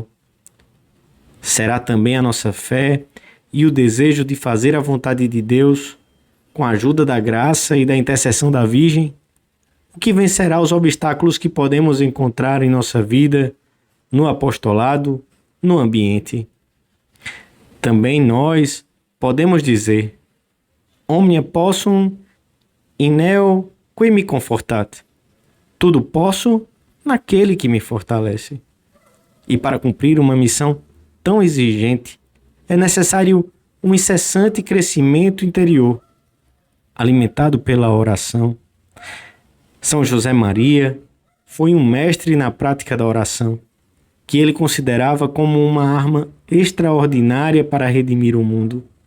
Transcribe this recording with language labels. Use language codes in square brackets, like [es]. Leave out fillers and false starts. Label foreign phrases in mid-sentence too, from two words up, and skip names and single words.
[pt] Será também a nossa fé e o desejo de fazer a vontade de Deus, com a ajuda da graça e da intercessão da Virgem, o que vencerá os obstáculos que podemos encontrar em nossa vida, no apostolado, no ambiente. Também nós podemos dizer: [la] Omnia possum in neo qui me confortat. [pt] Tudo posso naquele que me fortalece. E para cumprir uma missão tão exigente, é necessário um incessante crescimento interior, alimentado pela oração. São José Maria foi um mestre na prática da oração, que ele considerava como uma arma extraordinária para redimir o mundo.